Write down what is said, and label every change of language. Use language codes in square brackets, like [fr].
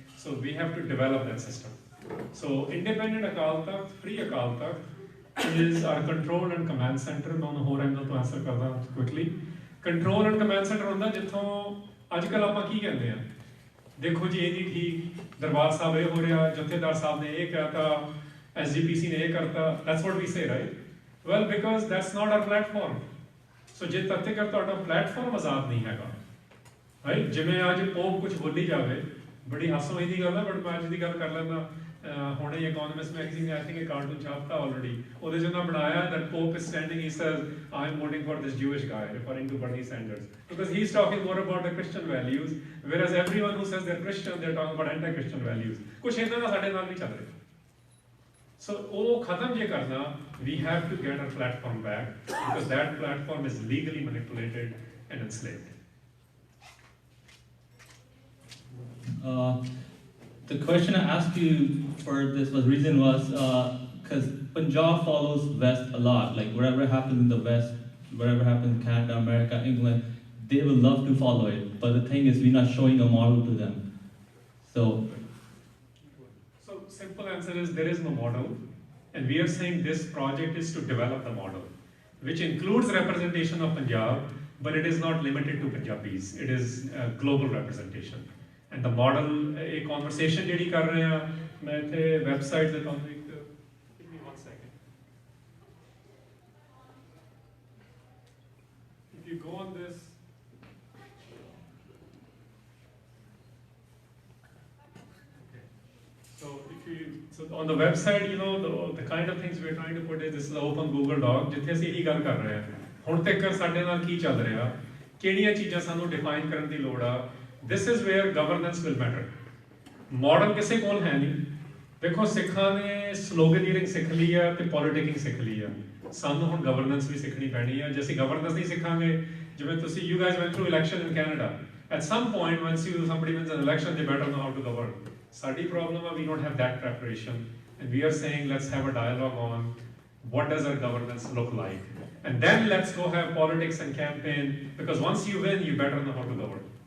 [en] So we have to develop that system. So independent Akal Takht, free Akal Takht is our control and command center. [pa] ਮੈਂ ਉਹਨੂੰ ਹੋਰ angle ਤੋਂ answer ਕਰਦਾ quickly. Control and command centre ਹੁੰਦਾ ਜਿੱਥੋਂ ਅੱਜ ਕੱਲ੍ਹ ਆਪਾਂ ਕੀ ਕਹਿੰਦੇ ਆ, ਦੇਖੋ ਜੀ ਇਹ ਨਹੀਂ ਠੀਕ, ਦਰਬਾਰ ਸਾਹਿਬ ਇਹ ਹੋ ਰਿਹਾ, ਜਥੇਦਾਰ ਸਾਹਿਬ ਨੇ ਇਹ ਕਹਿਤਾ, SGPC ਨੇ ਇਹ ਕਰਤਾ. [en] that's what we say, right? well, because that's not our platform. [pa] ਸੋ ਜੇ ਤੱਕ ਤੁਹਾਡਾ ਪਲੇਟਫਾਰਮ ਆਜ਼ਾਦ ਨਹੀਂ ਹੈਗਾ, ਰਾਈਟ? ਜਿਵੇਂ ਅੱਜ ਪੋਪ ਕੁਝ ਬੋਲੀ ਜਾਵੇ, ਬੜੀ ਹਾਸੋ ਦੀ ਗੱਲ ਹੈ, ਬਟ ਮੈਂ ਅੱਜ ਦੀ ਗੱਲ ਕਰ ਲੈਂਦਾ. ਹੁਣੇ ਇਕਨੋਮਿਸਟ ਮੈਗਜ਼ੀਨ ਨੇ ਆਈ ਥਿੰਕ ਇਹ ਕਾਰਟੂਨ ਛਾਪਤਾ ਆਲਰੇਡੀ, ਉਹਦੇ 'ਚ ਉਹਨਾਂ ਬਣਾਇਆ [en] that Pope is standing, he says I am voting for this Jewish guy, referring to Bernie Sanders, because he's talking more about the Christian values, whereas everyone who says they're Christian, they're talking about anti-Christian values. [pa] ਕੁਛ ਇਹਨਾਂ ਦਾ ਸਾਡੇ ਨਾਲ ਵੀ ਚੱਲ ਰਿਹਾ. [en] So [pa] ਉਹ ਖਤਮ ਜੇ ਕਰਨਾ, [en] we have to get our platform back, because that platform is legally manipulated and enslaved. The question I asked you for this reason was because Punjab follows West a lot. Like whatever happens in the West, whatever happens in Canada, America, England, they will love to follow it. But the thing is, we're not showing a model to them. So simple answer is there is no model, and we are saying this project is to develop the model, which includes representation of Punjab, but it is not limited to Punjabis. It is global representation. And the model, a conversation [pa] ਜਿਹੜੀ ਕਰ ਰਹੇ ਆ, ਮੈਂ ਇੱਥੇ website ਤੇ ਤੁਹਾਨੂੰ ਇੱਕ, [en] give me 1 second. If you go on this, okay. So on the website, you know, the kind of things we are trying to put is this is an open Google Doc [pa] ਜਿੱਥੇ ਅਸੀਂ ਇਹੀ ਗੱਲ ਕਰ ਰਹੇ ਹਾਂ. ਹੁਣ ਤੱਕ ਸਾਡੇ ਨਾਲ ਕੀ ਚੱਲ ਰਿਹਾ, ਕਿਹੜੀਆਂ ਚੀਜ਼ਾਂ ਸਾਨੂੰ ਡਿਫਾਈਨ ਕਰਨ ਦੀ ਲੋੜ ਆ. [en] This is where governance will matter. [pa] Model ਕਿਸੇ ਕੋਲ ਹੈ ਨਹੀਂ. ਦੇਖੋ ਸਿੱਖਾਂ ਨੇ ਸਲੋਗਨੀਅਰਿੰਗ ਸਿੱਖ ਲਈ ਆ ਤੇ ਪੋਲੀਟਿਕਿੰਗ ਸਿੱਖ ਲਈ ਆ. ਸਾਨੂੰ ਹੁਣ ਗਵਰਨੈਂਸ ਵੀ ਸਿੱਖਣੀ ਪੈਣੀ ਆ. ਜੇ ਅਸੀਂ ਗਵਰਨੈਂਸ ਨਹੀਂ ਸਿੱਖਾਂਗੇ, ਜਿਵੇਂ ਤੁਸੀਂ [en] you guys went through election in Canada, At some point, once somebody wins an election, they better know how to govern. Study problem, we don't have that preparation. And we are saying, let's have a dialogue on what does our governance look like. And then let's go have politics and campaign, because once you win, you better know how to govern.